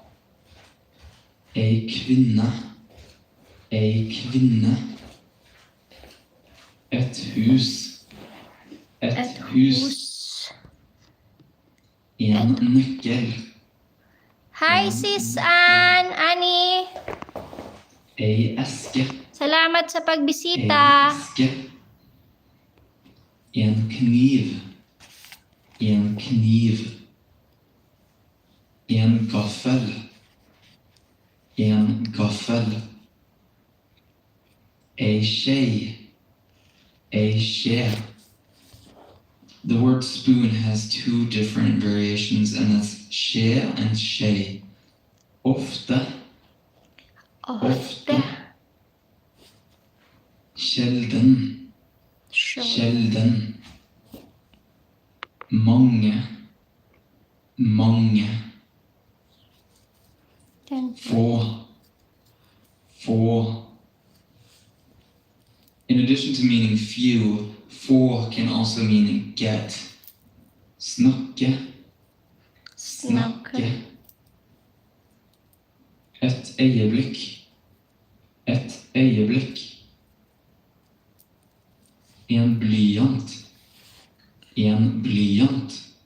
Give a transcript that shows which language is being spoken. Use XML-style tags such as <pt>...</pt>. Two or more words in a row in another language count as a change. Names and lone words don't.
<no>Ei kvinne. Ei kvinne. Et hus. Et hus. En nøkkel.</no> <en>Hi, Sis Annie.</en> <no>Ei eske.</no> <tl>Salamat sa</tl> <no>Ei</no> <tl>pagbisita.</tl> <no>eske. En kniv. En kniv. En gaffel. En gaffel. Ei skje. Ei skje.</no> <en>The word spoon has two different variations, and that's skje and skje.</en> <no>Ofte, Ofte. sjelden,</no> <en>Sure.</en> <no>sjelden. Mange, mange. Få, få.</no> <en>In addition to meaning few, få can also mean get.</en> <no>Snakke, snakke. Et øyeblikk, et øyeblikk. En blyant, en blyant.</no>